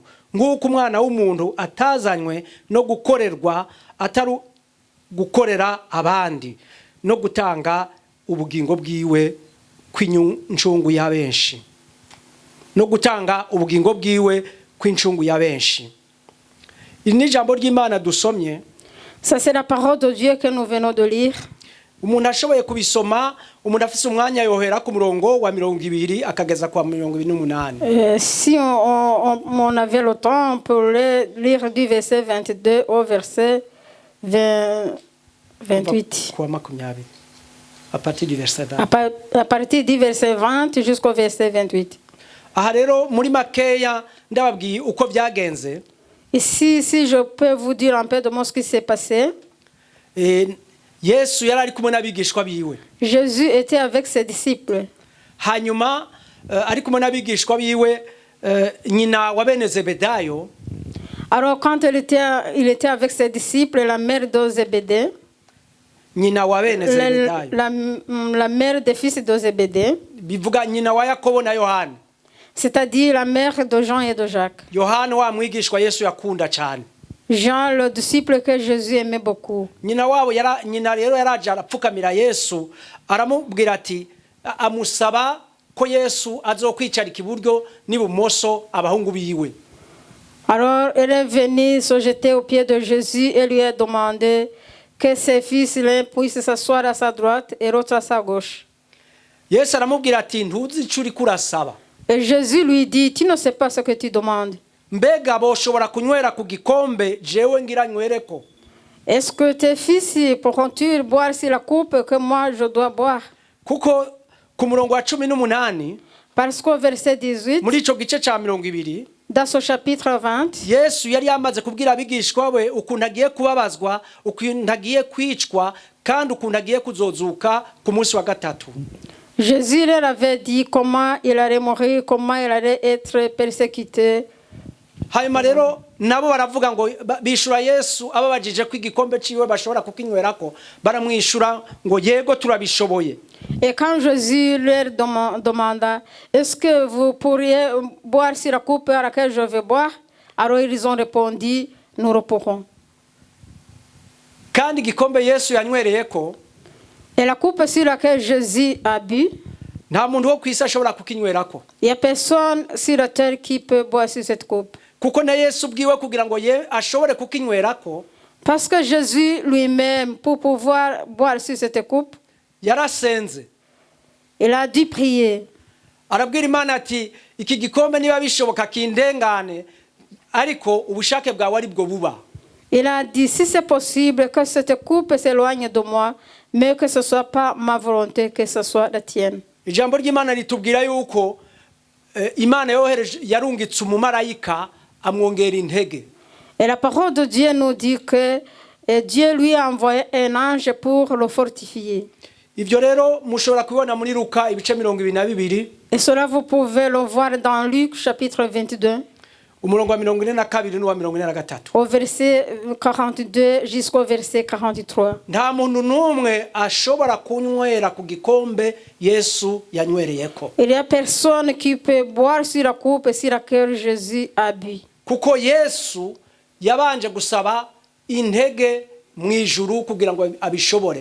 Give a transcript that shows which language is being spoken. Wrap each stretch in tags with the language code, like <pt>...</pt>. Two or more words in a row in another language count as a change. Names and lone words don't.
<rn>Nguko umwana w'umuntu atazanywe no gukorerwa ataru gukorera abandi no gutanga ubugingo bwiwe kw'incungu ya benshi. No gutanga ubugingo bwiwe kw'incungu ya benshi. Ini jambo ry'Imana dusomye.</rn> <fr>Ça c'est la parole de Dieu que nous venons de lire.</fr> <rn>Umuntu ashoboye kubisoma, umuntu afise umwanya yohera ku murongo wa 20 akageza kwa 28.</rn> <fr>Si on avait le temps, on peut lire du verset 22 au verset 28. À partir du verset 20. À partir du verset 20 jusqu'au verset 28.</fr> <rn>Aha rero muri makeya ndababwiye uko byagenze.</rn> <fr>Ici, si je peux vous dire un peu de ce qui s'est passé.</fr> <rn>Yesu yari ari kumwe n'abigishwa biwe.</rn> <fr>Jésus était avec ses disciples.</fr> <rn>Hanyuma ari kumwe n'abigishwa biwe nyina wa bene Zebedayo.</rn> <fr>Alors quand il était avec ses disciples, la mère de Zébédée,</fr> <rn>nyina wa bene Zebedayo,</rn> <fr>la mère des fils de Zébédée,</fr> <rn>bivuga nyina wa Yakobo na Yohana,</rn> <fr>c'est-à-dire la mère de Jean et de Jacques.</fr> <rn>Yohana wa mwigishwa Yesu yakunda cyane.</rn> <fr>Jean, le disciple que Jésus aimait beaucoup.</fr> <rn>Nyina rero yaraje arapfukamira Yesu aramubwira ati amusaba ko Yesu azokwicara ikiburyo n'ibumoso abahungu biwe.</rn> <fr>Alors elle est venue se jeter aux pieds de Jésus et lui a demandé que ses fils l'un puissent s'asseoir à sa droite et l'autre à sa gauche.</fr> <rn>Yesu aramubwira ati ntuzi ico uri kurasaba.</rn> <fr>Et Jésus lui dit, tu ne sais pas ce que tu demandes.</fr> <rn>Mbega boshobora kunywera ku gikombe jewe ngira nywereko?</rn> <fr>Est-ce que tes fils pourront-ils boire sur la coupe que moi je dois boire?</fr> <rn>Kuko ku murongo wa 18</rn> <fr>parce qu'au verset 18</fr> <rn>muri ico gice ca 20</rn> <fr>dans ce chapitre 20</fr> <rn>Yesu yari yamaze kubwira abigishwa we ukuntu agiye kubabazwa, ukuntu agiye kwicwa kandi ukuntu agiye kuzozuka ku munsi wa gatatu.</rn> <fr>Jésus leur avait dit comment il allait mourir, comment il allait être persécuté.</fr> <rn>Hanyuma rero nabo baravuga ngo bishura Yesu ababajije ko igikombe ciwe bashobora kukinywerako, baramwishura ngo yego turabishoboye.</rn> <fr>Et quand Jésus leur demanda, est-ce que vous pourriez boire sur la coupe à laquelle je vais boire? Alors ils ont répondu, nous le pourrons.</fr> <rn>Kandi igikombe Yesu yanywereyeko,</rn> <fr>et la coupe sur laquelle Jésus a bu,</fr> <rn>nta muntu wo kwisa ashobora kukinywerako.</rn> <fr>Il n'y a personne sur la terre qui peut boire sur cette coupe.</fr> <rn>Kuko na Yesu bwiwe kugira ngo ashobore kukinywerako,</rn> <fr>parce que Jésus lui-même, pour pouvoir boire sur cette coupe,</fr> <rn>yarasenze.</rn> <fr>Il a dû prier.</fr> <rn>Arabwira Imana ati iki gikombe niba bishoboka kindengane ariko ubushake bwawe ari bwo buba.</rn> <fr>Il a dit, si c'est possible que cette coupe s'éloigne de moi, mais que ce soit pas ma volonté, que ce soit la tienne.</fr> <rn>Ijambo ry'Imana ritubwira yuko Imana yohereje yarungitse umumarayika amwongera intege.</rn> <fr>Et la parole de Dieu nous dit que Dieu lui a envoyé un ange pour le fortifier.</fr> <rn>Ivyo rero mushobora kubona muri Luka ibice 22.</rn> <fr>Et cela vous pouvez le voir dans Luc chapitre 22.</fr> <rn>Umurongo wa 42 n'uwa 43.</rn> <fr>Au verset 42 jusqu'au verset 43.</fr> <rn>Nta muntu numwe ashobora kunywera ku gikombe Yesu yanywereyeko.</rn> <fr>Il y a personne qui peut boire sur la coupe sur laquelle Jésus a bu.</fr> <rn>Kuko Yesu yabanje gusaba intege mu ijuru kugira ngo abishobore.</rn>